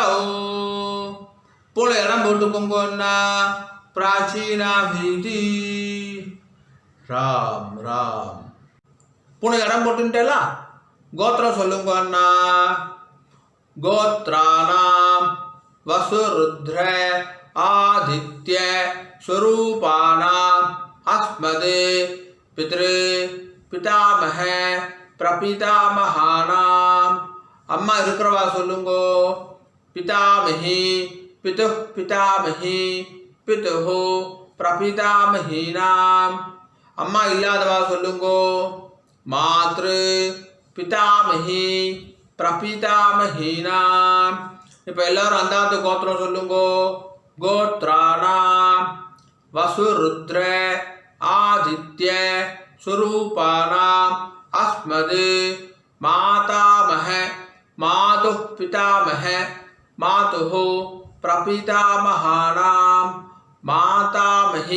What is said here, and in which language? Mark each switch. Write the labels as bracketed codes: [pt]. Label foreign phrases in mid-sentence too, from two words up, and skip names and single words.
[ta] போன இடம் போட்டுக்கோங்கன்னா பிராச்சீனா பீதி. ராம் ராம். போன இடம் போட்டுட்டேலா கோத்திரம் சொல்லுங்க அண்ணா. [sa] गोत्राणाम् वसुरुद्र आदित्य स्वरूपाणाम् अस्मदे पितृ पितामह प्रपितामहानाम्. [ta] अम्मा இருக்கிறவா சொல்லுங்கோ. [sa] पितामही पितुः पितामही पितुः प्रपितामहीनाम्. [ta] अम्मा இல்லாதவா சொல்லுங்கோ. [sa] मातृ पितामही प्रपितामहीनाम्. [ta] இப்போ எல்லாரும் அந்தாத்து கோத்திரம் சொல்லுங்கோ. [sa] गोत्राणां वसुरुद्र आदित्य स्वरूपाणाम् अस्मद् मातामह मातुः पितामह मातुः प्रपितामहानां मातामही